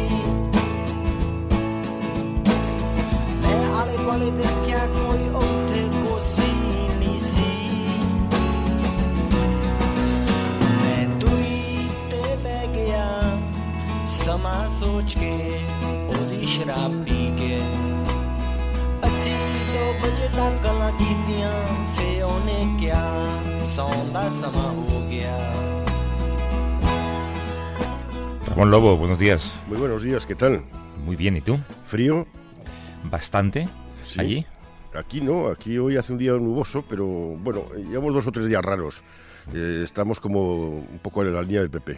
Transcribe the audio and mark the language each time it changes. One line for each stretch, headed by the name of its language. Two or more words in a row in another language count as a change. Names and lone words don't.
Punjabi: ਮੈਂ ਆਲੇ ਦੁਆਲੇ ਦੇਖਿਆ ਕੋਈ ਉੱਥੇ ਕੋਸੀ ਨਹੀਂ ਸੀ ਮੈਂ ਦੂਰੀ ਤੇ ਬਹਿ ਗਿਆ ਸਮਾਂ ਸੋਚ ਕੇ ਉਹਦੀ ਸ਼ਰਾਬ ਪੀ ਕੇ ਅਸੀਂ 2 ਵਜੇ ਤੱਕ ਗੱਲਾਂ ਕੀਤੀਆਂ ਫੇ ਉਹਨੇ ਕਿਹਾ ਸੌਣ ਦਾ ਸਮਾਂ ਹੋ ਗਿਆ
Spanish: Ramón Lobo, buenos días. Muy buenos días, ¿qué tal? Muy bien, ¿y tú? ¿Frío? ¿Bastante? Sí. ¿Allí? Aquí no, aquí hoy hace un día nuboso, pero bueno, llevamos 2 o 3 días raros. Estamos como un poco en la línea del PP.